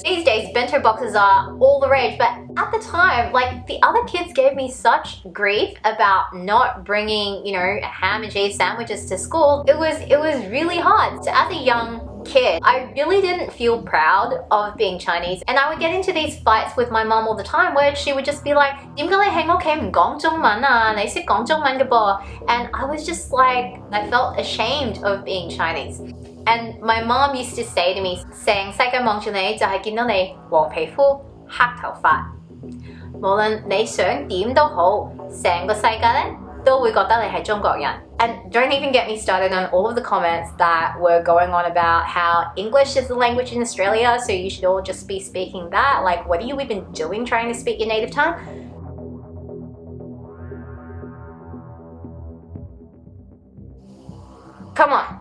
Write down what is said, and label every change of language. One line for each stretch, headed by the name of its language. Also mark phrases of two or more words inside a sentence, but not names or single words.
English: These days, bento boxes are all the rage, but at the time, like, the other kids gave me such grief about not bringing, ham and cheese sandwiches to school. It was really hard. So as a young kid, I really didn't feel proud of being Chinese, and I would get into these fights with my mom all the time where she would just be like,
Cantonese: 點解你喺屋企唔講中文啊？你識講中文嘅噃?
English: And I was just like, I felt ashamed of being Chinese. And my mom used to say to me,
Cantonese: 成世界望住你就係見到你黃皮膚黑頭髮，無論你想點都好，成個世界咧都會覺得你係中國人。
English: And don't even get me started on all of the comments that were going on about how English is the language in Australia, so you should all just be speaking that. Like, what are you even doing trying to speak your native tongue? Come on.